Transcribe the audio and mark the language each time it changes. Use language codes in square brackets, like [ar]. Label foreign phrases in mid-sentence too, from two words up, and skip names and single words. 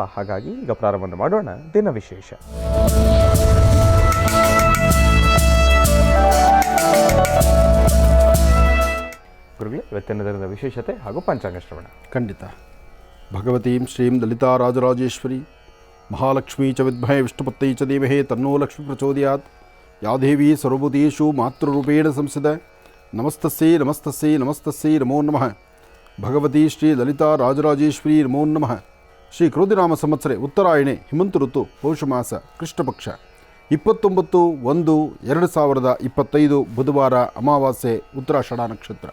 [kn] ಹಾಗಾಗಿ ಈಗ ಪ್ರಾರಂಭ ಮಾಡೋಣ ದಿನ ವಿಶೇಷ. ಗುರುಗಳೇ, ಇವತ್ತಿನ ದಿನದ ವಿಶೇಷತೆ ಹಾಗೂ ಪಂಚಾಂಗ ಶ್ರವಣ. [sa] ಖಂಡಿತ. ಭಗವತೀಂ ಶ್ರೀಂ ಲಲಿತಾ ರಾಜರಾಜೇಶ್ವರಿ ಮಹಾಲಕ್ಷ್ಮೀ ಚ ವಿದ್ಮಹೇ ವಿಷ್ಣುಪತ್ತೈ ಚ ಧೀಮಹಿ ತನ್ನೋ ಲಕ್ಷ್ಮೀ ಪ್ರಚೋದಯಾತ್. ಯಾ ದೇವಿ ಸರ್ವಭೂತೇಷು ಮಾತೃರೂಪೇಣ ಸಂಸ್ಥಿತಾ. ನಮಸ್ತಸ್ಯೈ ನಮಸ್ತಸ್ಯೈ ನಮಸ್ತಸ್ಯೈ ನಮೋ ನಮಃ. ಭಗವತಿ ಶ್ರೀ ಲಲಿತಾ ರಾಜರಾಜೇಶ್ವರಿ ನಮೋ ನಮಃ. ಶ್ರೀ ಕ್ರೋಧಿನಾಮ ಸಂವತ್ಸರೆ ಉತ್ತರಾಯಣೆ ಹೇಮಂತ ಋತು ಪೌಷಮಾಸ ಕೃಷ್ಣಪಕ್ಷ 29/1/2025 ಬುಧವಾರ ಅಮಾವಾಸ್ಯೆ ಉತ್ತರಾಷಾಢ ನಕ್ಷತ್ರ.